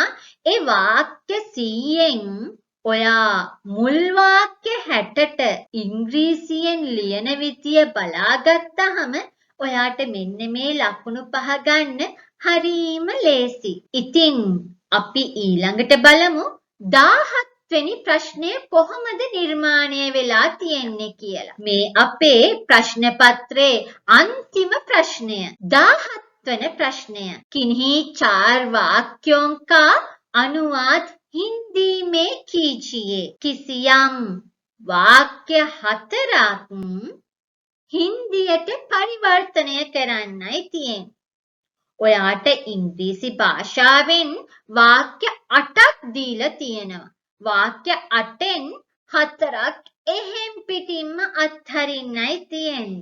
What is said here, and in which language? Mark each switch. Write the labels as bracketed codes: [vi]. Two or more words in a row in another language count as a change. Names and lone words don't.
[si] ඒ වාක්‍ය 100න් ඔයා මුල් වාක්‍ය 60ට ඉංග්‍රීසියෙන් ලියන විදිය බලාගත්තාම ඔයාට මෙන්න මේ ලකුණු 5 ගන්න හරිම ලේසි. ඉතින් අපි ඊළඟට බලමු 17 වෙනි ප්‍රශ්නය කොහොමද නිර්මාණය වෙලා තියෙන්නේ කියලා. මේ අපේ ප්‍රශ්න පත්‍රයේ [hi] अंतिम प्रश्नය [si] 17 වෙනි प्रश्नය. [hi] किन्हीं 4 वाक्यों का अनुवाद हिंदी में कीजिए. [si] किसियම් වාක්‍ය 4ක් හින්දියට පරිවර්තනය කරන්නයි තියෙන්නේ. ඔයාට ඉංග්‍රීසි භාෂාවෙන් වාක්‍ය 8ක් දීලා තියෙනවා. වාක්‍ය 8න් 4ක් එහෙම් පිටින්ම අත්හරින්නයි තියෙන්නේ.